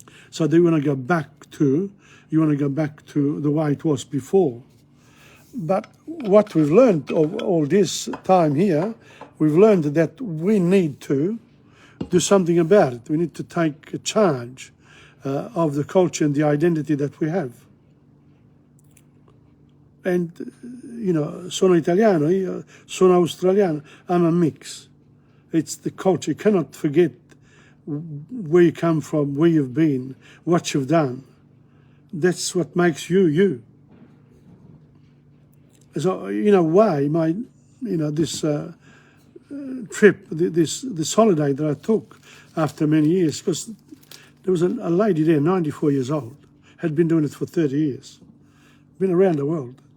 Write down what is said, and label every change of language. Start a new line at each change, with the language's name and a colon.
English: So they want to go back to, you want to go back to the way it was before. But what we've learned of all this time here, we've learned that we need to do something about it. We need to take charge of the culture and the identity that we have. And, you know,
Italian: sono italiano, io sono australiano,
English: I'm a mix. It's the culture. You cannot forget where you come from, where you've been, what you've done. That's what makes you, you. So, in a way, this trip, this holiday that I took after many years, because there was a lady there, 94 years old, had been doing it for 30 years, been around the world.